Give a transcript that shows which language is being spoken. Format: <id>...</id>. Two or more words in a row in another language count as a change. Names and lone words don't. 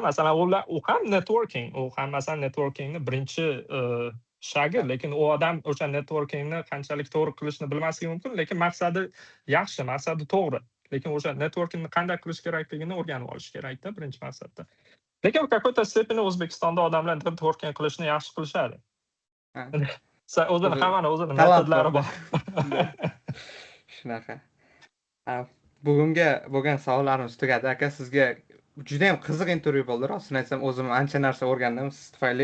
<uz>Masalan, u ham networking, u ham masalan networkingni birinchi shagi, lekin u odam o'sha networkingni qanchalik to'g'ri qilishni bilmasligi mumkin, lekin maqsadi yaxshi, maqsadi to'g'ri. Lekin o'sha networkingni qanday qilish kerakligini o'rganib olish kerak-da birinchi maqsadda. Lekin</uz> <ru>в какой-то степени</ru> <uz>O'zbekistonda odamlar networking qilishni yaxshi qilishadi. O'zini metodlari bor. Shunaqa. Bugunga bo'lgan savollarimiz tugadi. Aka, sizga juda ham qiziq intervyu bo'ldi. Rostini aytsam, o'zim ancha narsa o'rgandim siz tufayli.</uz>